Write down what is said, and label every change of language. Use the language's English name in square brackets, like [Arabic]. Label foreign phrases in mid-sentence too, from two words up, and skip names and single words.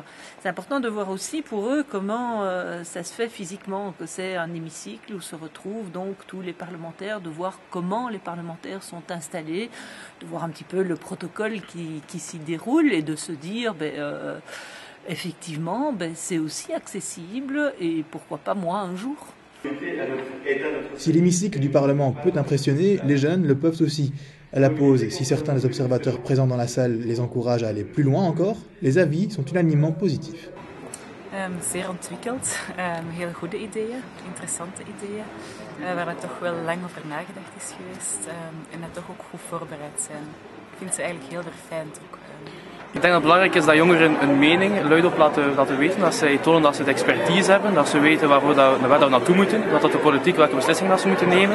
[French] C'est important de voir aussi pour eux comment ça se fait physiquement, que c'est un hémicycle où se retrouvent donc tous les parlementaires, de voir comment les parlementaires sont installés, de voir un petit peu le protocole qui s'y déroule et de se dire effectivement c'est aussi accessible et pourquoi pas moi un jour. Si l'hémicycle du Parlement peut impressionner, les jeunes le peuvent aussi. À la pause, si certains des observateurs présents dans la salle les encouragent à aller plus loin encore, les avis sont unanimement positifs. [Dutch] Zeer ontwikkeld, heel goede ideeën, interessante ideeën, waar er toch wel lang over nagedacht is geweest en dat toch ook goed voorbereid zijn. Ik vind ze eigenlijk heel erg fijn ook. Ik denk dat het belangrijk is dat jongeren een mening luidop laten weten, dat zij tonen dat ze de expertise hebben, dat ze weten waar we naartoe moeten, dat de politiek welke beslissingen dat ze moeten nemen.